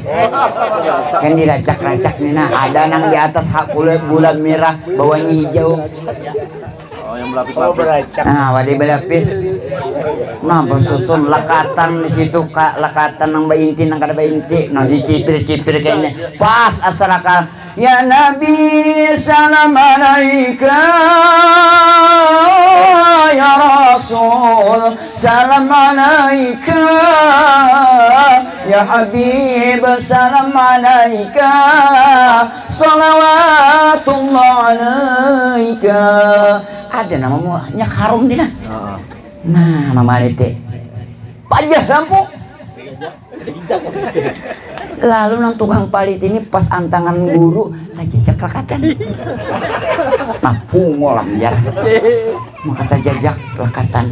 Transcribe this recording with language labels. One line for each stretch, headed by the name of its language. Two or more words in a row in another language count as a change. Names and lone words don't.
Banjar: Kan diracak-racak nih nah, ada nang di atas hak bulan merah, bawahnya hijau. Oh, yang berlapis-lapis. Nah, wadai berlapis. Nah, bersusun lakatan di situ kak, lakatan nang bainti nang kada bainti. Nah, dicipir-cipir kayaknya. Pas asal
Arabic: يا نبي سلام عليك يا رسول سلام عليك يا حبيب سلام عليك صلوات الله عليك.
Banjar: Ada namanya harum dia. Nah mama lete pajah lampu. Lalu nang tukang palit ini pas antangan guru lagi lekatan. Nah pungolam ya. Maka jajak lekatan.